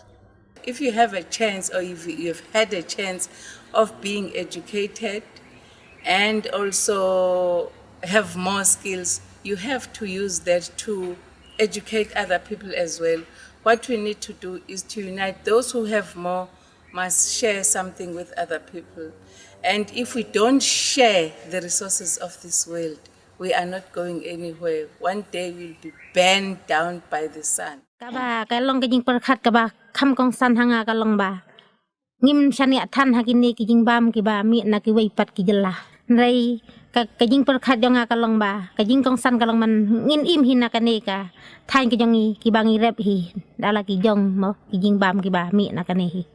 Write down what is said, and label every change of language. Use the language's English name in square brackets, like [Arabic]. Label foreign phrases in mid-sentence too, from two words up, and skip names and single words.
[English] If you have a chance, or if you've had a chance of being educated and also have more skills, you have to use that to educate other people as well. What we need to do is to unite. Those who have more must share something with other people. And if we don't share the resources of this world, we are not going anywhere. One day we'll be burned down by the sun. [Khasi] Kaba kalong kajing perkat kaba kam kong san hanga kalong ba ngim shania than hakini kijing bam kiba mi na ki wei pat ki jela nrai kajing perkat jonga kalong ba kajing kong san kalong man ngin im hina kane ka than ki jongi ki bangi rep hi dala ki jong mo kijing bam kiba mi na kane hi